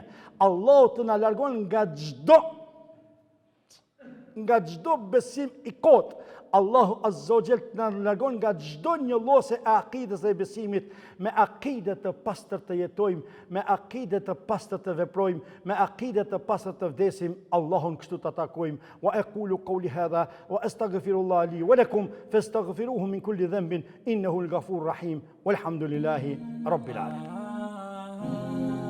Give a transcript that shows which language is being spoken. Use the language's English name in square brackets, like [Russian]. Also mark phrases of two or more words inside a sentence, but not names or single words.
[Albanian] Allahu të na largon nga çdo besim i kot. Allahu [Arabic] عز وجل [Albanian] të na largon nga çdo njëllose e akides dhe besimit, me akide të pastër të jetojmë, me akide të pastër të veprojmë, me akide të pastër të vdesim. Allahun kështu të takojmë. [Arabic] وأقول قولي هذا وأستغفر الله لي ولكم فاستغفروه من كل ذنب إنه الغفور الرحيم والحمد لله رب العالمين.